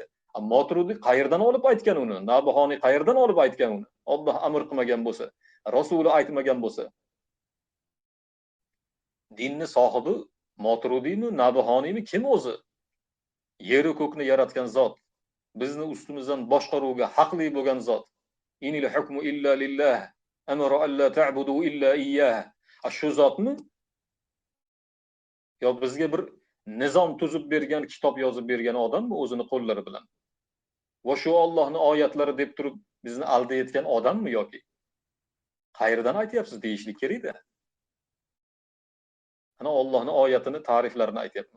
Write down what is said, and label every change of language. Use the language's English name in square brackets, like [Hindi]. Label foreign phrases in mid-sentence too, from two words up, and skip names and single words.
[Uzbek] Moturidiy qayerdan olib aytgan uni? Nabihoniy qayerdan olib aytgan uni? Alloh amr qilmagan bo'lsa, Rasuli aytmagan bo'lsa. Dinni sohibi Moturidiymi, Nabihoniymi, kim o'zi? Yer va ko'kni yaratgan zot, bizni ustimizdan boshqaruvga haqli bo'lgan zot. [Arabic] إن الحكم إلا لله أمر ألا تعبدوا إلا إياه. [Uzbek] Shu zotmi? Yo bizga bir nizom tuzib bergan, kitob yozib bergan odammi o'zini qo'llari bilan? Va shu Allohning oyatlari deb turib bizni aldayotgan odammi yoki? Qayerdan aytyapsiz deyishlik kerak-da. Ana Allohning oyatini, ta'riflarini aytyapman.